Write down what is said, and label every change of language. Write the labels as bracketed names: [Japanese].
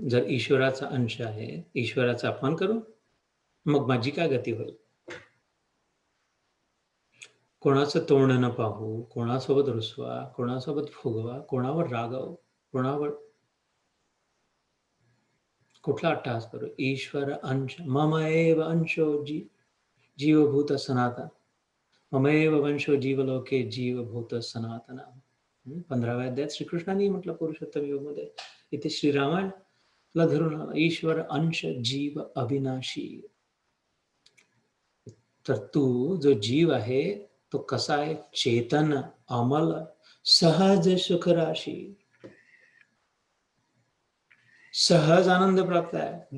[Marathi] जर ईश्वराचा अंश आहे, ईश्वराचा अपमान करू, मग माझी काय गती होईल? कोणाचं तोंड न पाहू, कोणासोबत रुसवा, कोणासोबत फुगवा, कोणावर रागाव, कोणावर कुठला अट्टहास करू? [Sanskrit] ईश्वर अंश, मम एव अंशो जीवभूत सनातन, ममेव वंशो जीवलोके जीवभूत सनातन. [Marathi] 15व्या अध्यायात श्रीकृष्णाने म्हटलं पुरुषोत्तम योगमध्ये, इथे श्रीरामाला धरून आला, [Awadhi] ईश्वर अंश जीव अविनाशी. [Marathi] तर तू जो जीव आहे तो कसा आहे? [Awadhi] चेतन, अमल, सहज सुखराशी, [Marathi] सहज आनंद प्राप्त आहे.